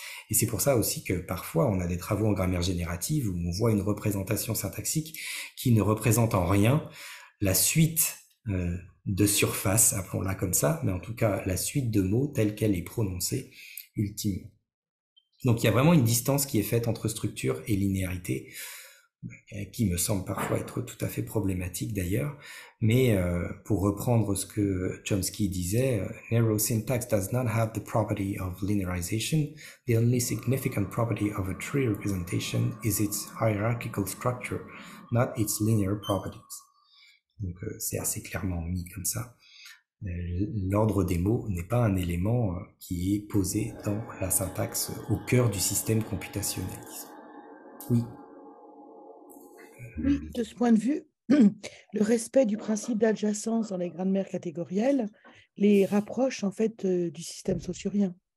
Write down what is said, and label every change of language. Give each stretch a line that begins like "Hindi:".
French: Et c'est pour ça aussi que parfois on a des travaux en grammaire générative où on voit une représentation syntaxique qui ne représente en rien la suite de surface, appelons-la comme ça, mais en tout cas la suite de mots telle qu'elle est prononcée ultimement. Donc il y a vraiment une distance qui est faite entre structure et linéarité, qui me semble parfois être tout à fait problématique d'ailleurs, mais pour reprendre ce que Chomsky disait,
English: narrow syntax does not have the property of linearization. The only significant property of a tree representation is its hierarchical structure, not its linear properties.
French: Donc c'est assez clairement mis comme ça. L'ordre des mots n'est pas un élément qui est posé dans la syntaxe au cœur du système computationnel. Oui. Oui, de ce point de vue, le respect du principe d'adjacence dans les grammaires catégorielles les rapproche en fait du système saussurien.